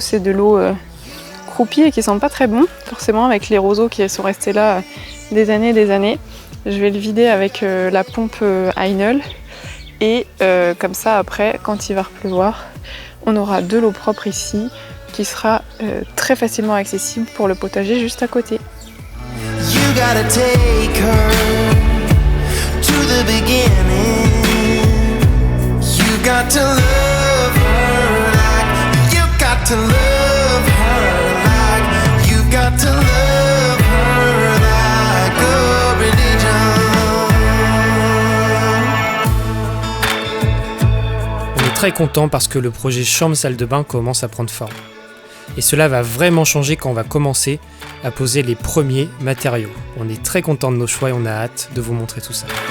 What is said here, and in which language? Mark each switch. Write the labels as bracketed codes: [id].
[fr] C'est de l'eau croupie et qui sent pas très bon, forcément avec les roseaux qui sont restés là des années et des années. Je vais le vider avec la pompe Heinel et comme ça après, quand il va pleuvoir, on aura de l'eau propre ici qui sera très facilement accessible pour le potager juste à côté. [en] You gotta take her to the beginning. You got to love her like you got to love her like you got to love her like a religion. [fr] On est très content parce que le projet chambre-salle de bain commence à prendre forme. Et cela va vraiment changer quand on va commencer à poser les premiers matériaux. On est très content de nos choix et on a hâte de vous montrer tout ça.